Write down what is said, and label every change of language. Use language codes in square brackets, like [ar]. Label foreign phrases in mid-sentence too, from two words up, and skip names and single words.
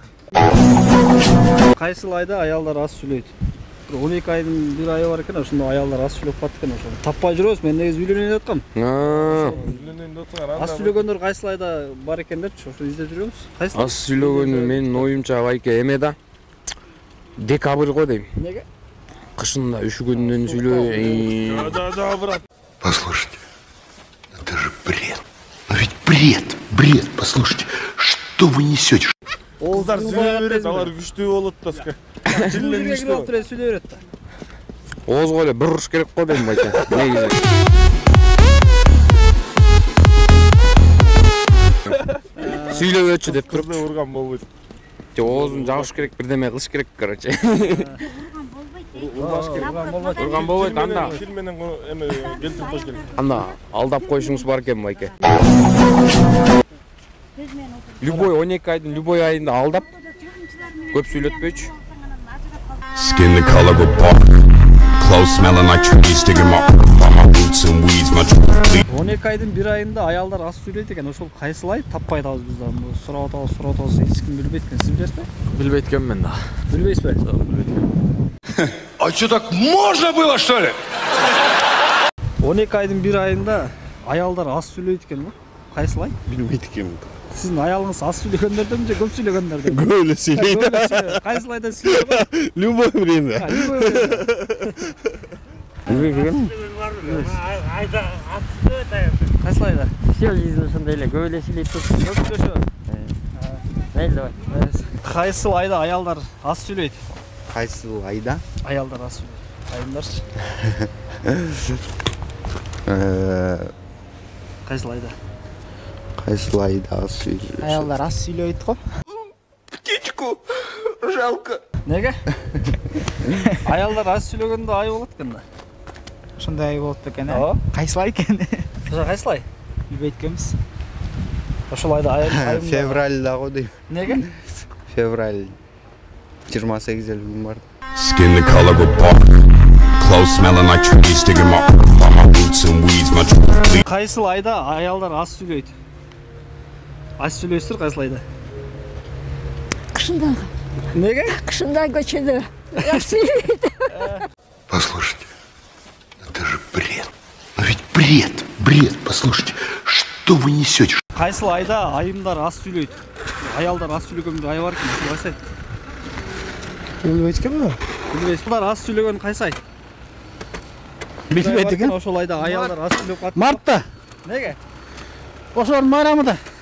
[ky] Кайсыл айда аялдар аз сүйлөйт? 12 айдын бир айы бар экен, ошондо аялдар аз сүйлөп калат экен, ошону таппай жүрөбүз. Мен негизи үйлөнөйүн деп аткам. Аз сүйлөгөндөр кайсыл айда бар экендерчи, ошо издеп жүрөбүз. Кайсыл? Аз сүйлөгөнү менин оюмча байке эме да. Декабрь го дейм. Неге? Кышында үшүгөндөн сүйлөй. Брат. [ru] Послушайте, это же бред. Ну ведь бред, послушайте, что вы несете? [ky] Кыздар сүйлөй берет, алар күчтүү болот да. Жилден күчтүү болуп туруп сүйлөй берет да. Оозго эле бир уруш керек го дейм байке. Негизи. Сүйлөбөчү деп туруп урган болбойт. Оозун жабыш керек, бирдеме кылыш керек, короче. Урган болбойт анда. Тил менен эме келтирип коюш керек. Анда алдап коюшуңуз бар экен байке. Любой 12 айдын любой айында алдап көп сүйлөтпөйчү. [en] Skin the color of bark, clothes smelling like trees, digging my roots and weeds, my truth. [ky] 12 айдын бир айында аялдар аз сүйлөйт экен, ошол кайсыл ай? Таппай атабыз биз аны. Сурап атабыз, эч ким билбейт экен. Сиз билесизби? Билбейт экенмин да. Билбейсизби? [ru] А что, так можно было, что ли? [ky] 12 айдын бир айында аялдар аз сүйлөйт экен го. Кайсыл ай? Билбейт экенмин. Сиздин аялыңыз аз сүйлөгөндөрдөн же көп сүйлөгөндөрдөн? Көп эле сүйлөйт. Кайсыл айда сүйлөйт? [ru] Любой время. [ky] Кайсыл айда? [ru] Все жизнь [ky] эле көп эле сүйлөйт турсун. Көп сөйлөшөбү? Мейли давай. Кайсыл айда аялдар аз сүйлөйт? Кайсыл айда? Аялдар аз сүйлөйт. Айымдарчы? Кайсыл айда? Кайсыл айда аз сүйлөйт? Аялдар аз сүйлөйт го. [ru] Птичку жалко. [ky] Неге? Аялдар аз сүйлөгөндө ай болот экен да. Ошондой ай болот экен, Ооба. Кайсыл ай экен? Кайсыл ай? Билбейт экенбиз. Ошол айда айым. Февральда го дейм. Неге? Февраль 28 күн бар. [en] Skin the color of bark, clothes smelling like trees, digging my roots and weeds, my truth bleed. [ky] Кайсыл айда аялдар аз сүйлөйт? Аз сүйлөйсүздөр кайсыл айда? Кышында. Неге? Кышында көчөдө. Аз сүйлөйт. [ru] Послушайте, это же бред. Но ведь бред. Послушайте, что вы несете? [ky] Кайсыл айда айымдар аз сүйлөйт? Аялдар аз сүйлөгөн ай бар экен, ошол кайсы ай? Билбейт экенби? Билбейсиз. Булар аз сүйлөгөн кайсы ай? Билбейт экен. Ошол айда аялдар аз сүйлөп калат. Мартта. Неге? Ошонун майрамында.